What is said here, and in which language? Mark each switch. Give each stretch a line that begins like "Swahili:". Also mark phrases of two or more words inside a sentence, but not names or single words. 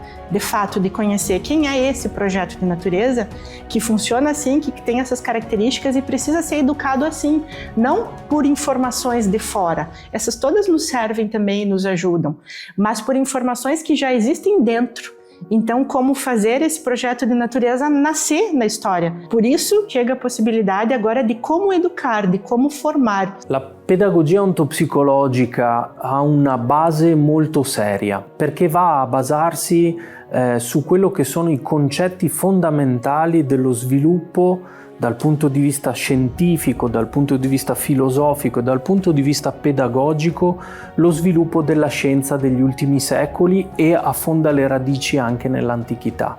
Portuguese: de fato, de conhecer quem é esse projeto de natureza que funciona assim, que tem essas características e precisa ser educado assim, não por informações de fora. Essas todas nos servem também e nos ajudam, mas por informações que já existem dentro. Então, como fazer esse projeto de natureza nascer na história? Por isso, chega a possibilidade agora de como educar, de como formar.
Italian: La pedagogia ontopsicologica ha una base molto seria, perché va a basarsi su quello che sono i concetti fondamentali dello sviluppo dal punto di vista scientifico, dal punto di vista filosofico e dal punto di vista pedagogico, lo sviluppo della scienza degli ultimi secoli e affonda le radici anche nell'antichità.